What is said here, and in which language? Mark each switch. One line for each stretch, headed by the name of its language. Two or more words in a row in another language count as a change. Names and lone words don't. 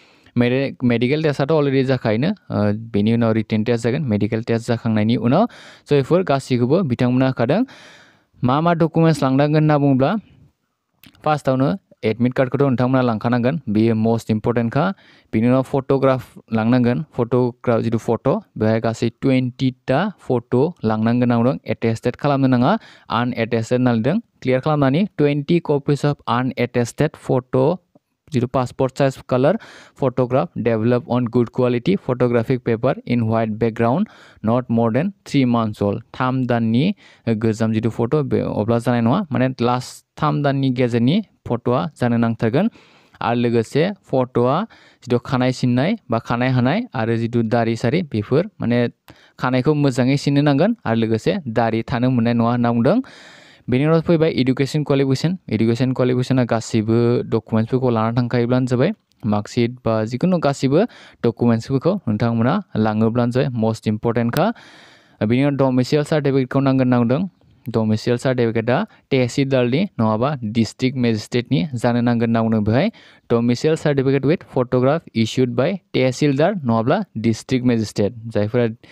Bodo: मेडिकेल टेस्टआथ' अलरेडि जाखायोनो बेनि उनाव रिटेन टेस्ट जागोन मेडिकेल टेस्ट जाखांनायनि उनाव स' बेफोर गासैखौबो बिथांमोना होखादों मा डकुमेन्ट्स लांनांगोन होनना बुङोब्ला फार्स्टआवनो एडमिट कार्डखौथ' नोंथांमोना लांखानांगोन बेयो मोस्ट इम्परटेन्टखा बिनि उनाव फट'ग्राफ लांनांगोन फट'ग्राफ जितु फट' बेहाय गासै 20टा फट' लांनांगोन नांदों एटेस्टेड खालामनो नाङा आनएटेस्टेड होनना लिरदों क्लियार खालामनानै
English: 20 copies of unattested photo'
Bodo: जितु
English: passport size colour photograph developed on good quality photographic paper in white background not more then 3 months old
Bodo: 3 दाननि गोजाम जितु फट' बे अब्ला जानाय नङा माने लास्ट 3 दाननि गेजेरनि फट'आ जानो नांथारगोन आरो लोगोसे फट'आ जितु खानाय सिननाय बा खानाय हानाय आरो जितु दारि सारि बेफोर माने खानायखौ मोजाङै सिननो नांगोन आरो लोगोसे दारि थानो मोननाय नङा होनना बुंदों बेनि उनाव फैबाय एडुकेसन क्वालिफिकेसना गासैबो डकुमेन्ट्सफोरखौ लाना थांखायोब्लानो जाबाय मार्कशीट बा जिखुनु गासैबो डकुमेन्ट्सफोरखौ नोंथांमोना लाङोब्लानो जाबाय मोस्ट इम्परटेन्टखा बेनि उनाव डमिसाइल सार्टिफिकेटखौ नांदों डमिसाइल सार्टिफिकेटआ तहसिलदारनि नङाबा डिस्ट्रिक्ट मेजिस्ट्रेटनि जानो नांगोन होनना बुंदों बेहाय
English: domicile certificate with photograph issued by Tahsildar
Bodo: नङाब्ला
English: district magistrate
Bodo: जायफोरा